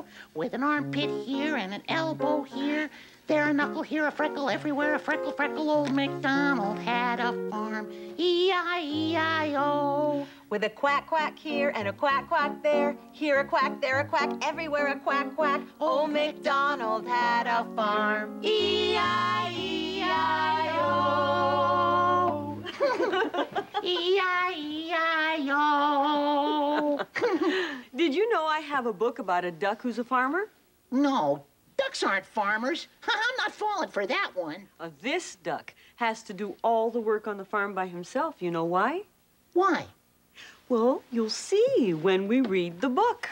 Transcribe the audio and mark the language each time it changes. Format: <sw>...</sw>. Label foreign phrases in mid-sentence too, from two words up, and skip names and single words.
<en>With an armpit here and an elbow here. There a knuckle, here a freckle, everywhere a freckle, freckle. Old MacDonald had a farm, E-I-E-I-O. With a quack, quack here and a quack, quack there. Here a quack, there a quack, everywhere a quack, quack. Old MacDonald had a farm, E-I-E-I-O. E-I-E-I-O. Did you know I have a book about a duck who's a farmer? No, ducks aren't farmers. I'm not falling for that one. This duck has to do all the work on the farm by himself. You know why? Why? Well, you'll see when we read the book.</en>